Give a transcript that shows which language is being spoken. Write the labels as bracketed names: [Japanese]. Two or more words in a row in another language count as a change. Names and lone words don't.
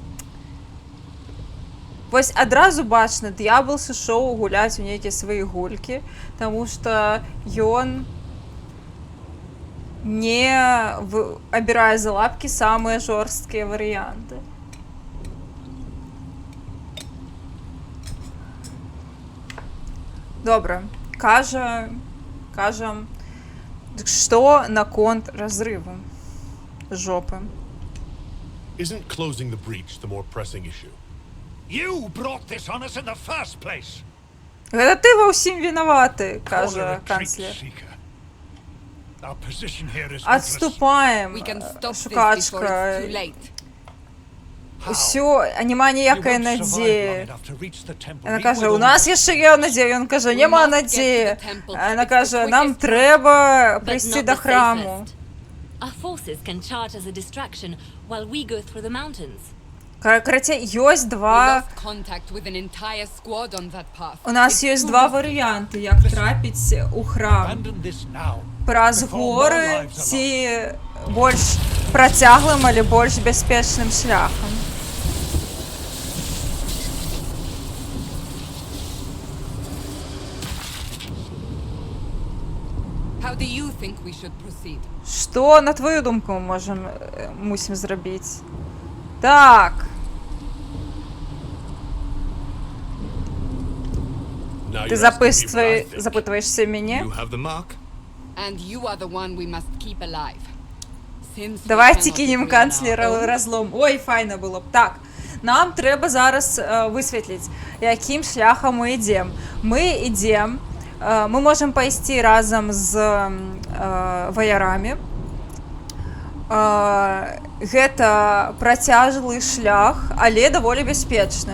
[Belarusian] Вось адразу бачна, д'ябал сышоў гуляць у нейкія свае гулькі, таму што ён не абірае за лапкі самыя жорсткія варыянты. Добра, кажам, што наконт разрыву жопы? [English] Isn't closing the breach the more pressing issue? You brought this on us in the first place. [Belarusian] Гэта ты ва ўсім вінаваты, кажа канцлер. [English] Our position here is [Belarusian] Адступаем, [English] We can stop this before [Belarusian] шукачка. [English] it's too late. [Belarusian] Усё, няма ніякай надзеі. Яна кажа, у нас яшчэ є надзея. Ён кажа, няма надзеі. Яна кажа, нам трэба прыйсці да храму. [English] Our forces can charge as a distraction while we go through the mountains. [Belarusian] Карацей, ёсць два... [English] We lost contact with an entire squad on that path. [Belarusian] У нас ёсць два варыянты, як трапіць у храм. Праз горы ці больш працяглым, але больш бяспечным шляхам. [English] How do you think we should proceed? [Belarusian] Што, на твою думку, мусім зрабіць? Так. [English] Now [Belarusian] Ты [English] you're asking me what I think. [Belarusian] запытваешся мяне? [English] You have the mark? And you are the one we must keep alive. Since we [Belarusian] Давайте [English] cannot [Belarusian] кинем [English] agree on our [Belarusian] канцлера [English] own, [Belarusian] разлом. Ой, файна было б. Так, нам трэба зараз высветліць, якім шляхам мы ідзем. Мы ідзем, мы можам пайсці разам з ваярамі. Гэта працяжлы шлях, але даволі бяспечны.